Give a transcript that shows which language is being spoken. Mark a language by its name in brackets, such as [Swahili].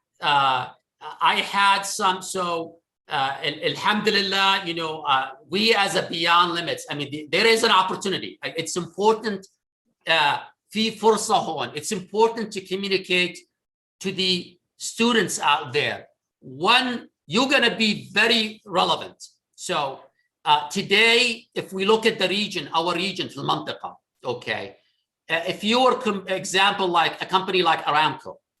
[English] I had some, alhamdulillah, you know, we as a Beyond Limits, I mean, there is an opportunity. It's important, [Arabic] في فرصة هون. [English] It's important to communicate to the students out there. One, you're going to be very relevant. So today, if we look at the region, our region, [Arabic] في المنطقة, [English] okay, if you were, example, like a company like Aramco.